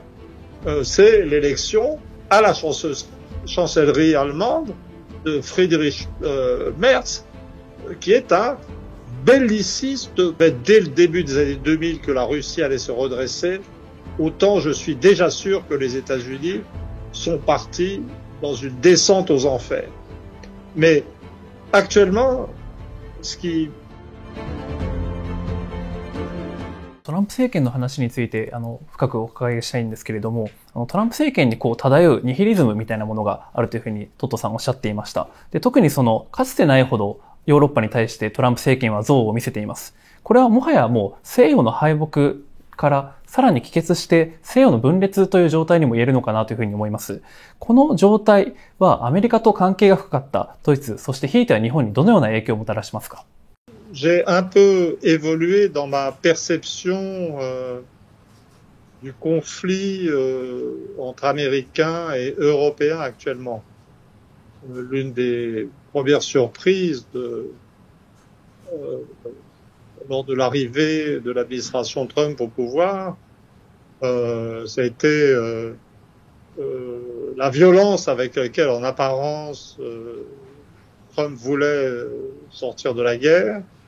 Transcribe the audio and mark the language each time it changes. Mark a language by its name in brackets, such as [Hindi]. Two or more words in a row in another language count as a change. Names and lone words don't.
[French] C'est l'élection à la chancellerie allemande de Friedrich Merz, qui est un belliciste. Dès le début des années 2000 que la Russie allait se redresser, autant je suis déjà sûr que les États-Unis sont partis dans une descente aux enfers. Mais actuellement, ce qui [Japanese] トランプ政権の話について深くお伺いしたいんですけれども、トランプ政権に漂うニヒリズムみたいなものがあるというふうにトットさんおっしゃっていました。で、特にかつてないほどヨーロッパに対してトランプ政権は憎悪を見せています。これはもはやもう西洋の敗北からさらに帰結して西洋の分裂という状態にも言えるのかなというふうに思います。この状態はアメリカと関係が深かったドイツ、そしてひいては日本にどのような影響をもたらしますか [French] ？J'ai un peu évolué dans ma perception du conflit entre Américains et Européens actuellement. L'une des premières surprises lors de l'arrivée de l'administration Trump au pouvoir, ça a été la violence avec laquelle, en apparence, Trump voulait sortir de la guerre.